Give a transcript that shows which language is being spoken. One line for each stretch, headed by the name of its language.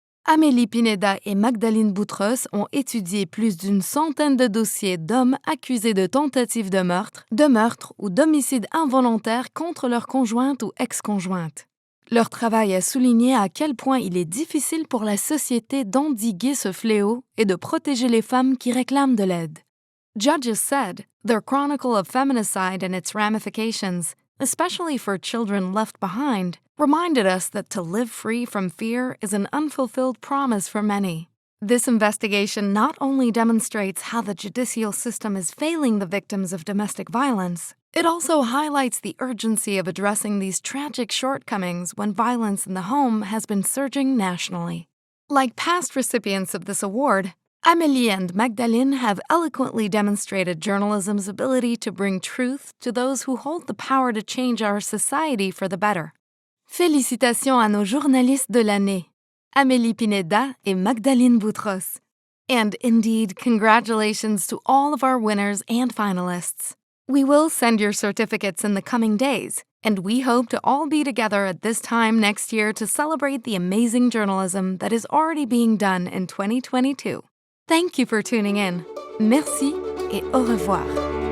French: Amélie Pineda et Magdalene Boutros ont étudié plus d'une centaine de dossiers d'hommes accusés de tentatives de meurtre ou d'homicide involontaire contre leur conjointe ou ex-conjointe. Leur travail a souligné à quel point il est difficile pour la société d'endiguer ce fléau et de protéger les femmes qui réclament de l'aide.
English: Judges said, their chronicle of feminicide and its ramifications, especially for children left behind, reminded us that to live free from fear is an unfulfilled promise for many. This investigation not only demonstrates how the judicial system is failing the victims of domestic violence, it also highlights the urgency of addressing these tragic shortcomings when violence in the home has been surging nationally. Like past recipients of this award, Amélie and Magdalene have eloquently demonstrated journalism's ability to bring truth to those who hold the power to change our society for the better.
French: Félicitations à nos journalistes de l'année, Amélie Pineda et Magdalene Boutros.
English: And indeed, congratulations to all of our winners and finalists. We will send your certificates in the coming days, and we hope to all be together at this time next year to celebrate the amazing journalism that is already being done in 2022. Thank you for tuning in.
French: Merci et au revoir.